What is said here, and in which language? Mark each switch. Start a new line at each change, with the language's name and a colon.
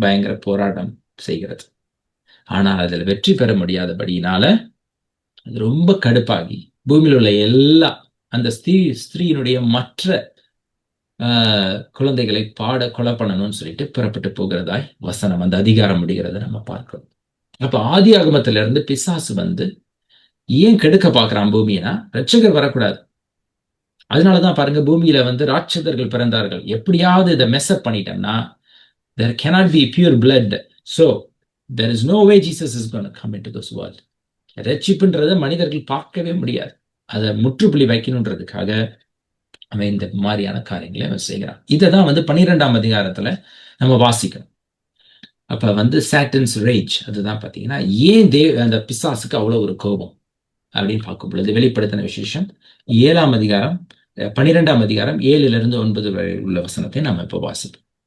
Tamil: பயங்கர போராட்டம் செய்கிறது. ஆனா அதுல வெற்றி பெற முடியாதபடியினால அது ரொம்ப கடுப்பாகி பூமியில் உள்ள எல்லா அந்த ஸ்திரீயினுடைய மற்ற குழந்தைகளை கொலை பண்ணணும்னு சொல்லிட்டு புறப்பட்டு போகிறதாய் வசனம் அந்த அதிகாரம் முடிகிறத நம்ம பார்க்கிறோம். அப்ப ஆதி ஆகமத்தில இருந்து பிசாசு ஏன் கெடுக்க பார்க்கிறான் பூமினா, ரட்சகர் வரக்கூடாது. அதனாலதான் பாருங்க, பூமியில ராட்சதர்கள் பிறந்தார்கள். எப்படியாவது இதை மெஸ்அப் பண்ணிட்டோம்னா
English: there cannot be pure blood, so there is no way Jesus is going to come into this world.
Tamil: ரட்சிப்புன்றதை மனிதர்கள் பார்க்கவே முடியாது. அதை முற்றுப்புள்ளி வைக்கணுன்றதுக்காக அவன் இந்த மாதிரியான காரியங்களை அவன் செய்கிறான். இதைதான் 12ஆம் அதிகாரத்துல நம்ம வாசிக்கணும். அப்ப
English: Satan's rage,
Tamil: அதுதான் பாத்தீங்கன்னா ஏன் அந்த பிசாசுக்கு அவ்வளவு ஒரு கோபம் அப்படின்னு பார்க்கும் பொழுது வெளிப்படுத்தின விசேஷம் 7ஆம் அதிகாரம் 12ஆம் அதிகாரம் 7-9 வரை உள்ள வசனத்தை நம்ம இப்ப வாசிப்போம்.